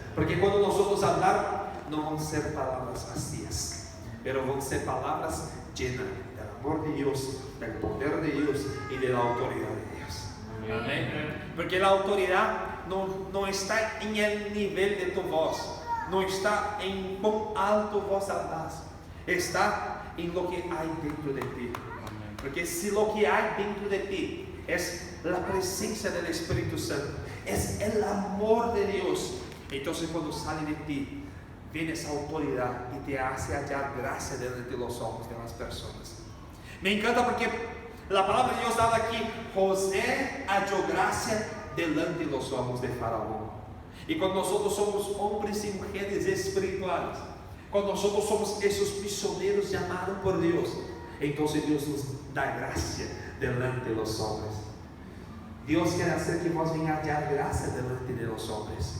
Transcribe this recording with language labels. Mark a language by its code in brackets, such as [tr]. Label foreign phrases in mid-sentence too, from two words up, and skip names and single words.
[pt] Porque quando nós vamos falar, não vão ser palavras vazias, mas vão ser palavras llenas do amor de Deus, do poder de Deus e da autoridade de Deus. Amém? Porque a autoridade não está em el nível de tu voz, não está em quão alto [es] vos hablas, [pt] está em [es] lo que [pt] há dentro de ti. Porque se [es] lo que [pt] há dentro de ti é a presença do Espírito Santo, é o amor de Deus, então quando sai de ti, vem essa autoridade e [es] te hace hallar [pt] graça diante [es] de los ojos de las [pt] pessoas. [es] Me encanta [pt] porque a palavra de Deus habla aqui: José [es] halló graça delante de los ojos de [pt] Faraó. [es] Y cuando nosotros somos hombres y mujeres espirituales, cuando nosotros somos esos misioneros llamados por Dios, entonces Dios nos da gracia delante de los hombres. Dios quiere hacer que vos vengas a hallar gracia delante de los hombres.